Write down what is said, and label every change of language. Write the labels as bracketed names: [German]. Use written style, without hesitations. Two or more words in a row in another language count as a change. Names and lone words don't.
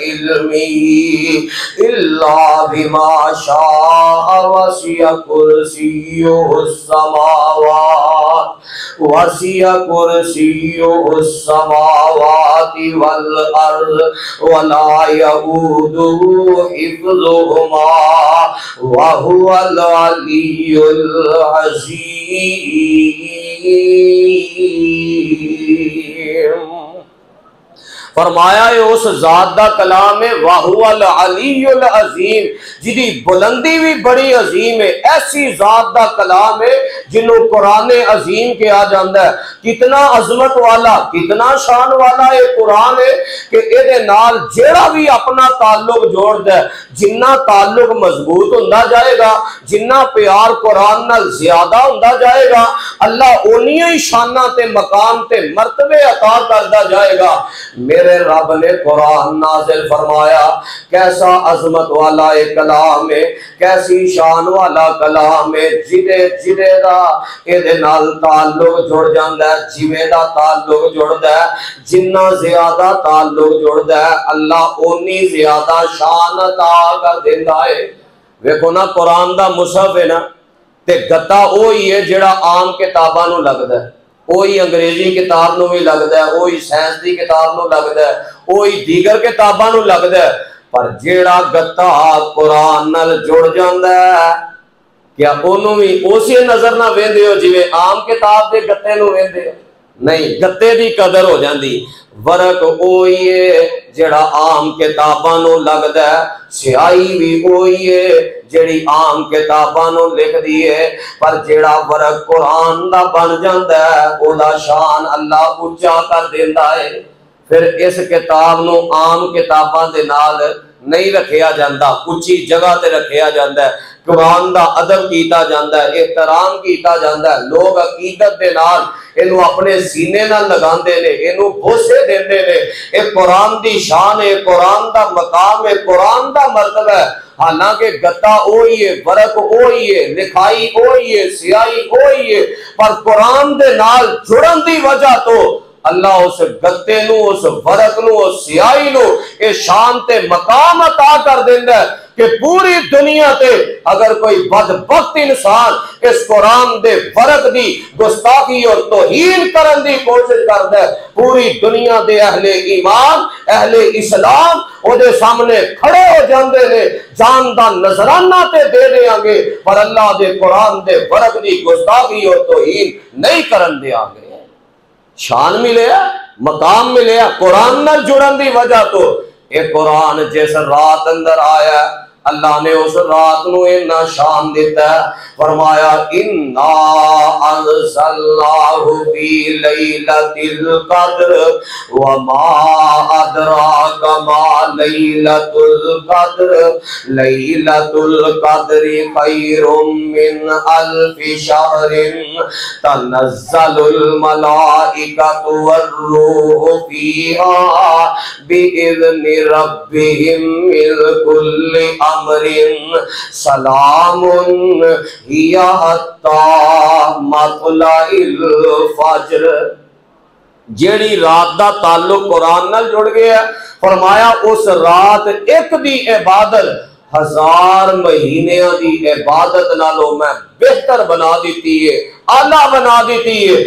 [Arabic] علمہ الا بما شاء وسع کرسیہ السماوات والارض ولا یؤودہ حفظہما وهو العلی العظیم۔ [Punjabi] فرمایا ہے اس ذات دا کلام ہے [Arabic] وَهُوَ الْعَلِيُّ الْعَظِيمُ، [Punjabi] جدی بلندی بھی بڑی عظیم ہے۔ ایسی ذات دا کلام ہے جنہوں قرآن عظیم کیا جاندہ ہے۔ کتنا عظمت والا، کتنا شان والا یہ قرآن ہے کہ اے نال جیڑا بھی اپنا تعلق جوڑ دے، جنہ تعلق مضبوط ہوندہ جائے گا، جنہ پیار قرآن نال زیادہ ہوندہ جائے گا، اللہ انہی ہی شانہ تے مقام تے مرتبے عطا کردہ جائے گا۔ [Urdu] میرے رب نے قرآن نازل فرمایا، کیسا عظمت والا ایک کلام ہے، کیسی شان والا کلام ہے، [Punjabi] جدے دا اے نال تعلق جڑ جاندہ ہے، جویں دا تعلق جڑ ہے، جنہ زیادہ تعلق جڑ ہے اللہ اونی زیادہ شان عطا کر دیندہ ہے۔ ویکھو نا قرآن دا مصحف ہے نا تے گتا وہی ہے جڑا عام کتاباں نوں لگدا ہے، وہی انگریزی کتاب نوں بھی لگدا ہے، وہی سائنس دی کتاب نوں لگدا ہے، وہی دیگر کتاباں نوں لگدا ہے، پر جیڑا گتا قرآن نال جڑ جاندا ہے کیا انہوں بھی اسی نظر نہ ویندے ہو جویں عام کتاب دے گتے نوں ویندے ہو؟ نہیں، گتے دی قدر ہو جاندی۔ ورق اوہی ہے جڑا عام کتاباں نوں لگدا ہے، سیاہی بھی اوہی ہے جڑی عام کتاباں نوں لکھ دی ہے، پر جڑا ورق قرآن دا بن جاندا ہے او دا شان اللہ اونچا کر دیندا ہے۔ پھر اس کتاب نوں عام کتاباں دے نال نہیں رکھیا جاندہ، اونچی جگہ تے رکھیا جاندہ ہے، قرآن دا ادب کیتا جاندہ ہے، احترام کیتا جاندہ ہے، لوگ عقیدت دے نال انہوں اپنے سینے نہ لگاندے نے، انہوں بوسے دیندے نے۔ ایک قرآن دی شان ہے، قرآن دا مقام ہے، قرآن دا مرتبہ ہے۔ حالانکہ گتا اوہی ہے، ورق اوہی ہے، لکھائی اوہی ہے، سیاہی اوہی ہے، پر قرآن دے نال جڑن دی وجہ تو اللہ اس گتے نو، اس ورق نو، اس سیاہی نو اے شان تے مقام عطا کر دیندہ ہے کہ پوری دنیا تے اگر کوئی بدبخت انسان اس قرآن دے ورق دی گستاخی اور توہین کرن دی کوشش کردا ہے، پوری دنیا دے اہل ایمان، اہل اسلام او دے سامنے کھڑے ہو جاندے نے، جان دا نذرانہ تے دے دیاں گے، پر اللہ دے قرآن دے ورق دی گستاخی اور توہین نہیں کرن دیاں گے۔ شان ملے ہے، مقام ملے ہے قرآن نال جڑن دی وجہ تو۔ اے قرآن جس رات اندر آیا اللہ نے اس رات نو اتنا شان دیتا ہے، فرمایا [Arabic] انا انزلناہ فی لیلۃ القدر وما ادراک ما لیلۃ القدر لیلۃ القدر خیر من الف شہر تنزل الملائکۃ والروح فیہا بإذن ربہم من کل امر سلام ہی حتی مطلع الفجر۔ [Punjabi] جیڑی رات دا تعلق قرآن نال جڑ گیا ہے، فرمایا اس رات ایک دی عبادت 1000 مہینیاں دی عبادت نالوں میں بہتر بنا دیتی ہے، اعلیٰ بنا دیتی ہے۔